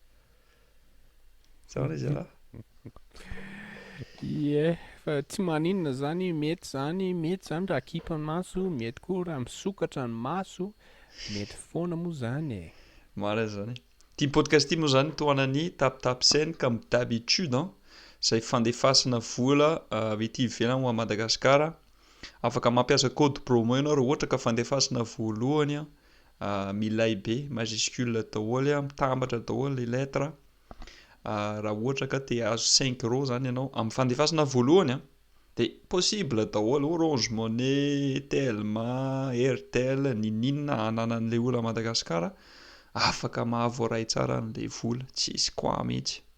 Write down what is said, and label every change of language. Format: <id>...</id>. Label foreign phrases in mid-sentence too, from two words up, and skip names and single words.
<mg>Zany izy raha. Ie, fa tsy maninona zany mety zany raha kipy ny maso, mety koa raha misokatra ny maso, mety foana moa zany e. Marina zany. Ty podcast ty moa zany tohanan'ny Tap Tap Send</mg> <fr>comme d'habitude</fr> <mg>izay fandefasana vola avy ety ivelany ho a Madagasikara. Afaka mampiasa</mg> <fr>code promo</fr> <mg>ianao raha ohatra ka fandefasana voalohany milay be majuscule daholo mitambatra daholo</mg> <fr>les lettres.</fr> <mg>Raha ohatra ka te hahazo 5 € zany ianao amin'ny fandefasana voalohany de possible daholo Orange Money, Telma, Airtel, ninina ananan'ilay olona a Madagasikara afaka mahavoaray tsara an'ilay vola, tsisy kwa mihitsy.</mg>